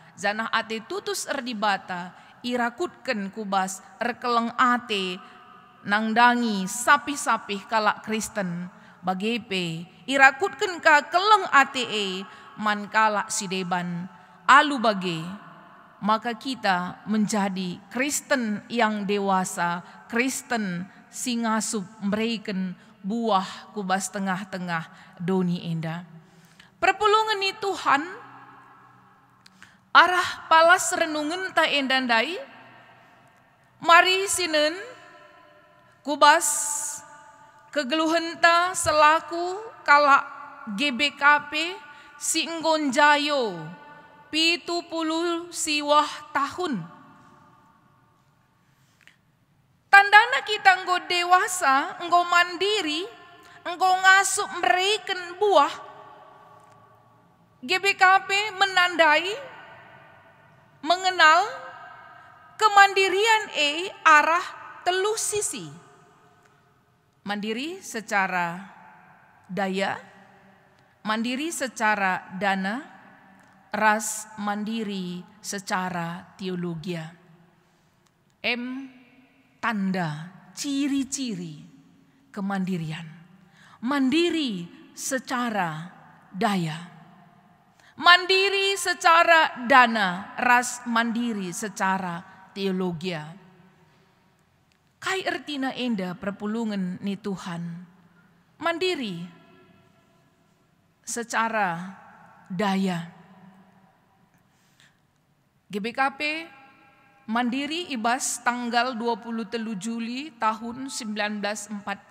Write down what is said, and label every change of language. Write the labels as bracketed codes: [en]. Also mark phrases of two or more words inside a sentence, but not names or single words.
[btx] Zanah ate tutus di bata. Irakutkan kubas rekeleng ate nangdangi sapih-sapih kalak Kristen bagepe irakutkan ka keleng ate man kalak sideban alu bage, [id] maka kita menjadi Kristen yang dewasa, [btx] Kristen singasup [id] memberikan buah [btx] kubas tengah-tengah doni enda. Perpulungan ni Tuhan arah palas renungan ta endandai. Mari sinen kubas kegeluhenta selaku kala GBKP si nggonjayo 70 siwah tahun. Tandana kita enggo dewasa, enggo mandiri, enggo ngasup [id] memberikan buah. GBKP menandai mengenal kemandirian arah telu sisi. Mandiri secara daya, mandiri secara dana, ras mandiri secara teologia. Tanda, ciri-ciri kemandirian. Mandiri secara daya. Mandiri secara dana, ras mandiri secara teologia. [btx] Kai ertina enda perpulungan ni Tuhan. [id] Mandiri secara daya. GBKP mandiri ibas tanggal 23 Juli tahun 1941.